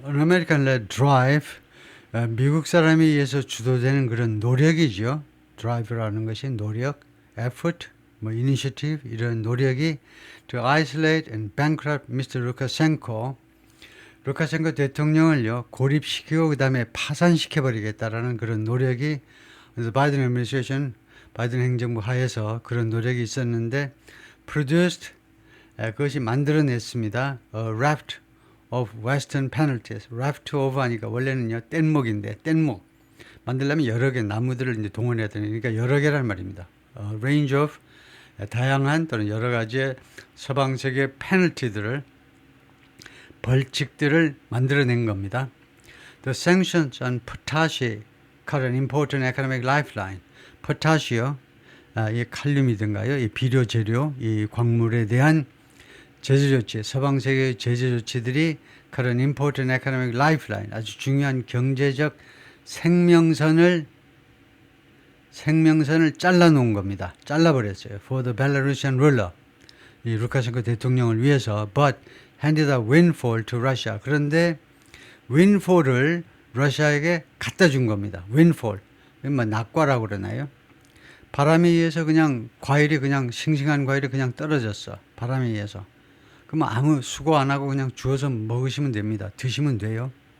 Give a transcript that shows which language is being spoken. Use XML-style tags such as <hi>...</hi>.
<ko>An American-led drive, 미국 사람에 의해서 주도되는 그런 노력이죠. drive라는 것이 노력, effort, 뭐 initiative 이런 노력이 to isolate and bankrupt Mr. Lukashenko, 루카셴코 대통령을요 고립시키고 그 다음에 파산시켜버리겠다라는 그런 노력이 그래서 바이든 애드미니스트레이션, 바이든 행정부 하에서 그런 노력이 있었는데 produced 그것이 만들어냈습니다.</ko> <en>A raft of Western penalties.</en> <ko>raft of 하니까 원래는요 뗏목인데 뗏목 만들려면 여러 개 나무들을 이제 동원해야 되니까 여러 개란 말입니다. range of 다양한 또는 여러 가지의 서방세계 페널티들을 벌칙들을 만들어낸 겁니다.</ko> <en>The sanctions on potash cut an important economic lifeline.</en> <ko>포타시요, 이 칼륨이든가요, 이 비료 재료, 이 광물에 대한 제재 조치, 서방 세계의 제재 조치들이 cut an important economic lifeline, 아주 중요한 경제적 생명선을 잘라놓은 겁니다. 잘라버렸어요. For the Belarusian ruler, 이 루카셴코 대통령을 위해서, but handed a windfall to Russia. 그런데 windfall을 러시아에게 갖다 준 겁니다. windfall, 뭐 낙과라고 그러나요? 바람에 의해서 그냥 과일이 그냥 싱싱한 과일이 그냥 떨어졌어. 바람에 의해서. 그럼 아무 수고 안 하고 그냥 주워서 먹으시면 됩니다. 드시면 돼요.</ko>